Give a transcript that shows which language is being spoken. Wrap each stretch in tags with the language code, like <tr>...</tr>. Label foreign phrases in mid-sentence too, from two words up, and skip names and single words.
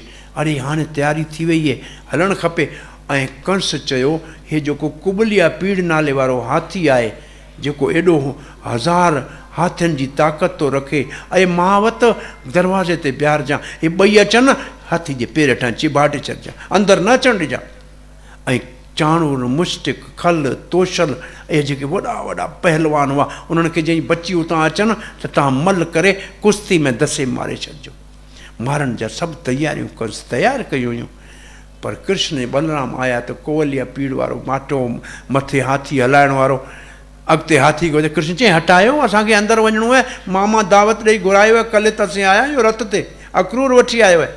<sd>अरे हाणे तयारी थी वई आहे, हलणु खपे। ऐं कंस चयो, हे जेको कुबलिया पीड़ नाले वारो हाथी आहे, जेको एॾो 1000 हाथियुनि जी ताक़त थो रखे, ऐं मां वटि दरवाज़े ते बीहारजांइ, हे ॿई अचनि हाथी जे पेर हेठां चिबाटे छॾिजांइ, अंदरि न अचणु ॾिजांइ। ऐं चाणूर, मुश्तिक, खल, तोशल, इहे जेके वॾा वॾा पहलवान हुआ, उन्हनि खे जंहिं बची उतां अचनि त तव्हां मल करे कुश्ती में दसे मारे छॾिजो। मारण जा सभु तयारियूं कंस तयारु कयूं हुयूं। पर कृष्ण ऐं बलराम आया त कोवलिया पीड़ वारो माटो मथे हाथी हलाइण वारो अॻिते हाथी को कृष्ण चई हटायो, असांखे अंदरि वञिणो आहे, मामा दावत ॾेई घुरायो आहे, कल्ह त असीं आया आहियूं रथ ते, अखरूर वठी आयो आहे।</sd>